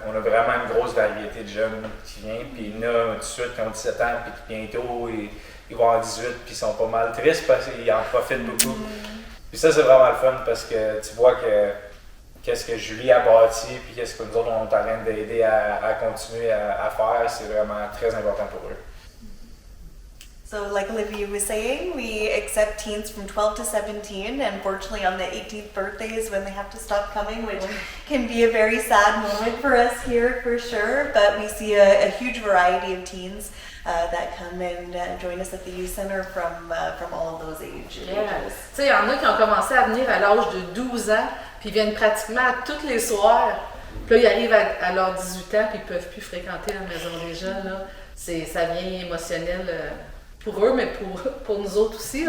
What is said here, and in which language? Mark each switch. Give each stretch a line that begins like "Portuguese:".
French: On a vraiment une grosse variété de jeunes qui viennent. Puis il y en a tout de suite qui ont 17 ans, puis qui bientôt ils vont avoir 18, puis ils sont pas mal tristes parce qu'ils en profitent beaucoup. Puis ça, c'est vraiment le fun parce que tu vois que qu'est-ce que Julie a bâti, puis qu'est-ce que nous autres, on est en train d'aider à continuer à faire, c'est vraiment très important pour eux.
English: So like Olivia was saying, we accept teens from 12 to 17, and unfortunately on the 18th birthday is when they have to stop coming, which can be a very sad moment for us here for sure, but we see a huge variety of teens that come and join us at the youth center from all of those ages.
French: Tu sais, il y en a qui ont commencé à venir à l'âge de 12 ans, puis ils viennent pratiquement tous les soirs. Puis là, ils arrivent à leurs 18 ans, puis ils ne peuvent plus fréquenter la maison des jeunes. Là. Ça devient émotionnel pour eux, mais pour nous autres aussi.